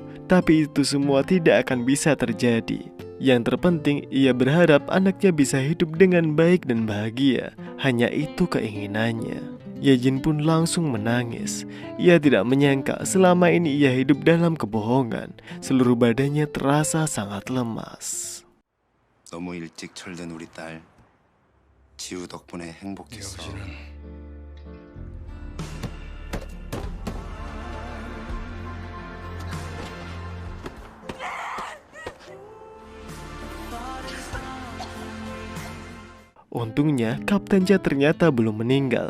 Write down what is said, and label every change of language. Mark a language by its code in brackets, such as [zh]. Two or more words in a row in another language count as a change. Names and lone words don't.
[id] Tapi itu semua tidak akan bisa terjadi. Yang terpenting, ia berharap anaknya bisa hidup dengan baik dan bahagia. Hanya itu keinginannya. Yejin pun langsung menangis. Ia tidak menyangka selama ini ia hidup dalam kebohongan. Seluruh badannya terasa sangat lemas. [ko] 너무 일찍 철든 우리 딸 지우 덕분에 행복했어. [id] Untungnya, Kapten Cha ternyata belum meninggal.